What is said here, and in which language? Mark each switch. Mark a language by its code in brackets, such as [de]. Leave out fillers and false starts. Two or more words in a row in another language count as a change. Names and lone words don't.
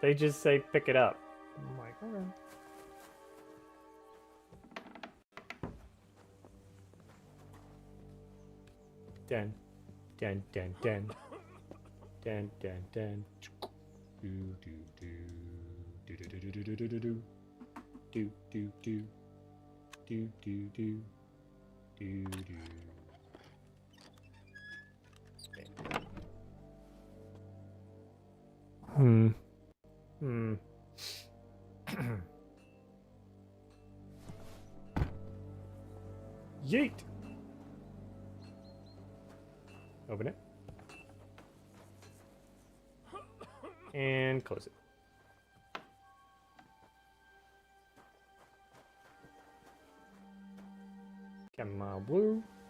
[en] They just say pick it up. I'm like, okay. Den. Den. Den. Den. Den. Den. Den. Do do do. Do do do do do do do do. Do do do. Do do do. Do do. Yeet. Open it. And close it. Chamomile blue.